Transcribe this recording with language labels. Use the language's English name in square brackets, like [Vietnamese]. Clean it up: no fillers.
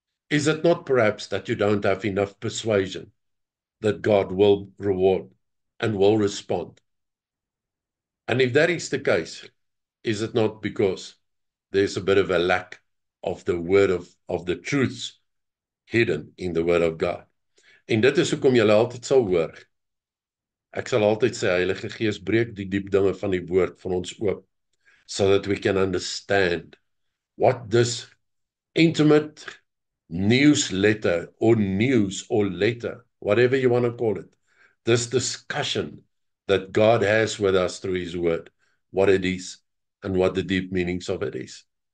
[English] Is it not perhaps that you don't have enough persuasion that God will reward and will respond? And if that is the case, is it not because there's a bit of a lack of the word of the truths hidden in the word of God. [Afrikaans] En dit is hoekom jy altyd sal hoor. Ek sal altyd sê, Heilige Gees, breek die diep dinge van die woord van ons oop, [English] so that we can understand what this intimate newsletter or news or letter, whatever you want to call it, this discussion that God has with us through His word, what it is and what the deep meanings of it is.